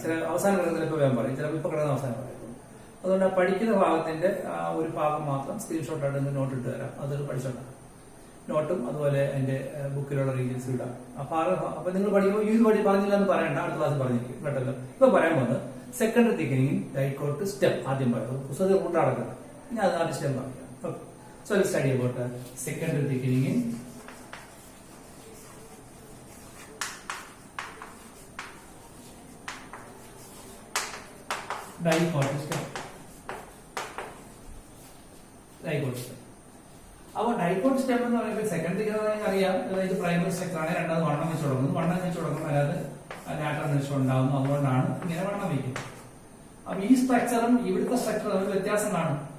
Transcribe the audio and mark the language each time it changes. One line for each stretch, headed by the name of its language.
Malayalam: ചില അവസാന ഘട്ടത്തിൽ ഇപ്പോൾ വേഗം പറയും, ചിലപ്പോൾ ഇപ്പൊ കിടന്ന അവസാനം പറയുന്നു. അതുകൊണ്ട് പഠിക്കുന്ന ഭാഗത്തിന്റെ ഒരു ഭാഗം മാത്രം സ്ക്രീൻഷോട്ട് ആയിട്ട് നോട്ട് ഇട്ട് തരാം, അത് പഠിച്ചോണ്ടാണ്. നോട്ടും അതുപോലെ എന്റെ ബുക്കിലുള്ള ഡീറ്റെയിൽസ് ഇടാം. അപ്പൊ നിങ്ങൾ പഠിക്കുമ്പോൾ ഇത് പറഞ്ഞില്ല എന്ന് പറയണ്ട, അടുത്ത ക്ലാസ് പറഞ്ഞിരിക്കും കേട്ടല്ലോ. ഇപ്പൊ പറയാൻ പോകുന്നത് സെക്കൻഡറി തിക്കനിങ് ഡൈക്കോട്ട് സ്റ്റെം ആദ്യം പറയുന്നത് പുസ്തകത്തിൽ റൂട്ട് അടക്കുന്നത്. ഞാൻ അത് ആദ്യം സ്റ്റെം പറയാം.
English: So let's study about secondary thickening in dicot stem. Dicot stem.
Malayalam: അപ്പോൾ ഡൈക്കോട്ട് സ്റ്റെം എന്ന് പറയുമ്പോൾ സെക്കൻഡറി അറിയാം, അതായത് പ്രൈമറി സ്ട്രക്ചർ ആണ്. രണ്ടാമത് വണ്ണം വെച്ച് തുടങ്ങുന്നു, അല്ലാതെ ലാറ്ററൽ നിശ്ചയം ഉണ്ടാകുന്നു. അതുകൊണ്ടാണ് ഇങ്ങനെ വണ്ണം വയ്ക്കുന്നത്. അപ്പൊ ഈ സ്ട്രക്ചറും ഇവിടുത്തെ സ്ട്രക്ചറും തമ്മിൽ വ്യത്യാസം കാണും.